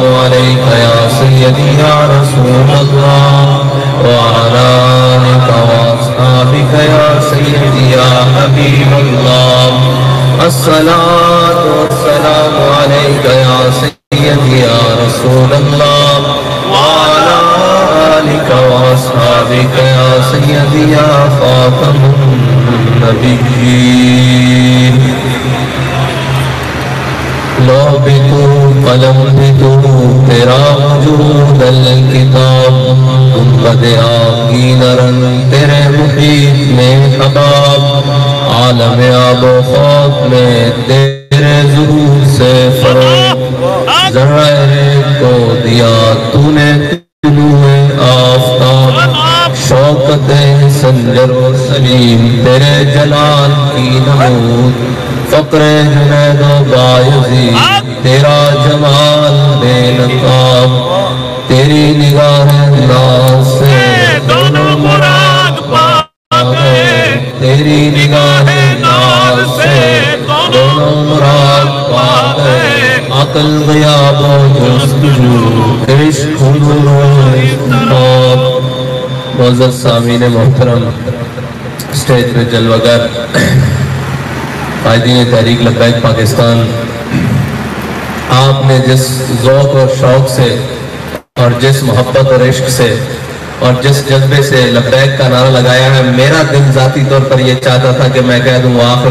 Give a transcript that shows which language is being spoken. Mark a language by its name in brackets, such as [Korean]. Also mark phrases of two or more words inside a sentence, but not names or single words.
[Arabic] عليك يا سيدي يا رسول الله وعلى آلك وأصحابك يا سيدي يا حبيب الله الصلاة والسلام عليك يا سيدي يا رسول الله وعلى آلك وأصحابك يا سيدي يا خاتم [Urdu] النبيين لوح بھی تو قلم بھی تو تیرا وجود الکتاب گنبد آگی نرن تیرے محیط میں حباب عالم آب و خاک میں تیرے ظہور سے فروغ ذرائع کو دیا تو نے طلوع آفتاب شوکت سنجر و سلیم تیرے جلال کی نمود فقر جنید و بایزی تیرا جمال بے نقاب تیری نگاہ ناز سے دونوں مراد پاتے تیری نگاہ ناز سے دونوں مراد پاتے عقل غیاب و جستجو عشق نور و استناب معزز سامعین محترم اسٹیج پہ جلوگر قائدین تحریک لبیک پاکستان آپ نے جس ذوق اور شوق سے اور جس محبت اور عشق سے اور جس جذبے سے لبیک کا نعرہ لگایا ہے میرا دل ذاتی طور پر یہ چاہتا تھا کہ میں کہہ دوں آخر